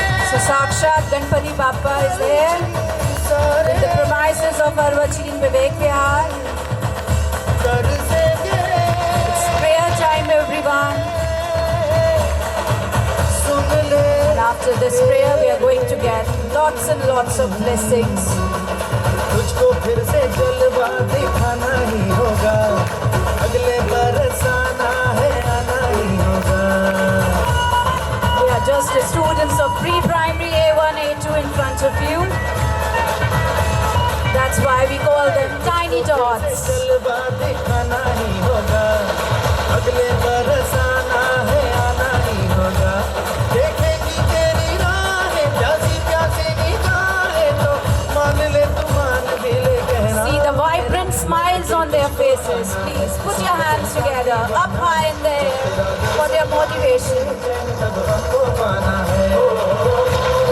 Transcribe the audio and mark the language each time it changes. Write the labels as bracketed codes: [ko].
[en] So Sakshat Ganpati Bappa is there with the premises of Arvachin Vivek Vihar. [hi] कर से गिरे [en] It's prayer time, everyone. [hi] सुन ले [en] And after this prayer, we are going to get lots and lots of blessings. [hi] तुझको फिर से जलवा दिखाना ही होगा अगले बरस आना है आना ही होगा [en] We are just the students of pre-primary A1, A2 in front of you. That's why we call them tiny dots. [hi] जलवा दिखाना ही होगा अगले बरस आना है आना ही होगा देखेगी तेरी राहें प्यासी प्यासी निगाहें तो मान ले तू मान भी ले कहना [en] See the vibrant smiles on their faces. Please put your hands together up high in the air for their motivation. [hi] तब हमको पाना है